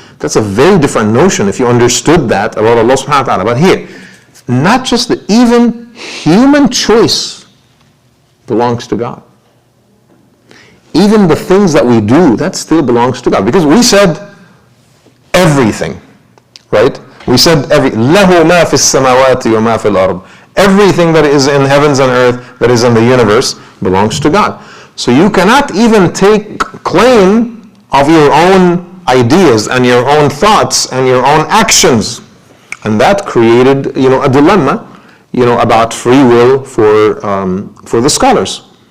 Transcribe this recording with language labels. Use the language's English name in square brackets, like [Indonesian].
[English] That's a very different notion if you understood that about Allah subhanahu wa ta'ala. But here, not just even human choice belongs to God. Even the things that we do, that still belongs to God. Because we said everything, right? We said [Arabic] لَهُ مَا فِي السَّمَاوَاتِ وَمَا فِي الْأَرْضِ. [English] Everything that is in heavens and earth, that is in the universe, belongs to God. So you cannot even take claim of your own ideas and your own thoughts and your own actions. And that created, a dilemma about free will for the scholars.